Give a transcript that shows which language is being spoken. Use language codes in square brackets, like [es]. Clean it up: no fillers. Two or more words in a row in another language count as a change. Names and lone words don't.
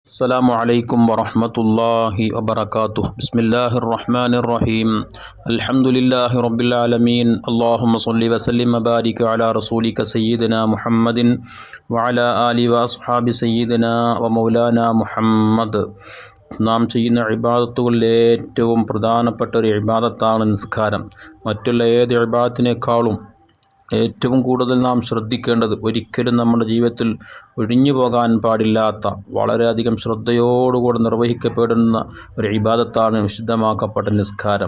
[ar] السلام عليكم ورحمة الله وبركاته. بسم الله الرحمن الرحيم. الحمد لله رب العالمين. اللهم صل وسلم وبارك على رسولك سيدنا محمد وعلى آله وأصحاب سيدنا ومولانا محمد. [ml] നാം ചെയ്യുന്ന ഇബാദത്തുകളിൽ ഏറ്റവും പ്രധാനപ്പെട്ട ഒരു ഇബാദത്താണ് നിസ്കാരം. മറ്റുള്ള ഏത് ഇബാദത്തിനേക്കാളും ഏറ്റവും കൂടുതൽ നാം ശ്രദ്ധിക്കേണ്ടത്, ഒരിക്കലും നമ്മുടെ ജീവിതത്തിൽ ഒഴിഞ്ഞു പോകാൻ പാടില്ലാത്ത, വളരെയധികം ശ്രദ്ധയോടുകൂടി നിർവഹിക്കപ്പെടുന്ന ഒരു ഇബാദത്താണ് വിശുദ്ധമാക്കപ്പെട്ട നിസ്കാരം.